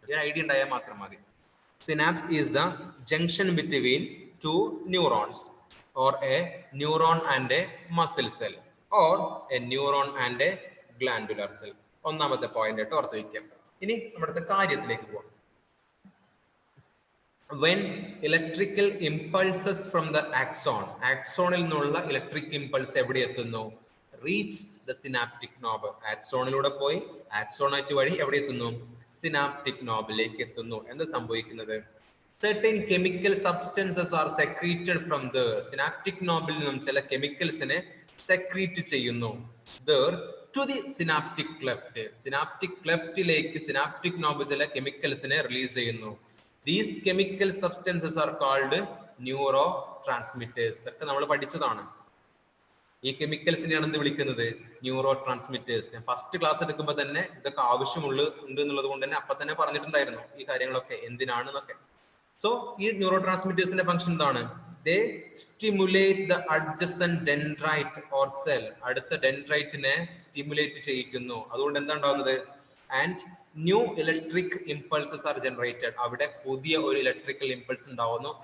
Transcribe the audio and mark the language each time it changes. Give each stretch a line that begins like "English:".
Malayalam: ഈ ഐഡിയ ഉണ്ടായാൽ മാത്രം മതി.
English: Synapse is the junction between two neurons or a neuron and a muscle cell or a neuron and a glandular cell.
Malayalam: ഒന്നാമത്തെ point ആയിട്ട് ഓർത്ത് വയ്ക്കാം. ഇനി നമ്മുടെ കാര്യത്തിലേക്ക് പോവാം.
English: When electrical impulses from the axon,
Malayalam: axonil നിന്നുള്ള ഇലക്ട്രിക് ഇമ്പൾസ് എവിടെ എത്തുന്നു?
English: Reach the synaptic knob.
Malayalam: ആക്സോണിലൂടെ പോയി ആക്സോണൈറ്റ് വഴി എവിടെ എത്തുന്നു? സിനാപ്റ്റിക് നോബിലേക്ക് എത്തുന്നു. എന്താ സംഭവിക്കുന്നത്?
English: Certain chemical substances are secreted from the synaptic knob-ൽ
Malayalam: നിന്നും ചില കെമിക്കൽസിനെ സെക്രീറ്റ് ചെയ്യുന്നു.
English: There to the synaptic cleft.
Malayalam: Synaptic ക്ലെഫ്റ്റിലേക്ക് synaptic knob ചില കെമിക്കൽസിനെ റിലീസ് ചെയ്യുന്നു.
English: These chemical substances are called neurotransmitters.
Malayalam: ഇതൊക്കെ നമ്മൾ പഠിച്ചതാണ്. ഈ കെമിക്കൽസിനെയാണ് എന്ത് വിളിക്കുന്നത്? Neuro transmitters. ഞാൻ ഫസ്റ്റ് ക്ലാസ് എടുക്കുമ്പോൾ തന്നെ ഇതൊക്കെ ആവശ്യമുണ്ട് എന്നുള്ളത് കൊണ്ട് തന്നെ അപ്പൊ തന്നെ പറഞ്ഞിട്ടുണ്ടായിരുന്നു ഈ കാര്യങ്ങളൊക്കെ എന്തിനാണെന്നൊക്കെ. സോ ഈ ന്യൂറോ ട്രാൻസ്മിറ്റേഴ്സിന്റെ ഫംഗ്ഷൻ എന്താണ്?
English: They stimulate the adjacent dendrite or cell.
Malayalam: അടുത്ത ഡെൻഡ്രൈറ്റിനെ സ്റ്റിമുലേറ്റ് ചെയ്യിക്കുന്നു. അതുകൊണ്ട് എന്താ ഉണ്ടാകുന്നത്?
English: And new electric impulses are generated.
Malayalam: അവിടെ പുതിയ ഒരു ഇലക്ട്രിക്കൽ ഇമ്പൾസ് ഉണ്ടാവുന്നു.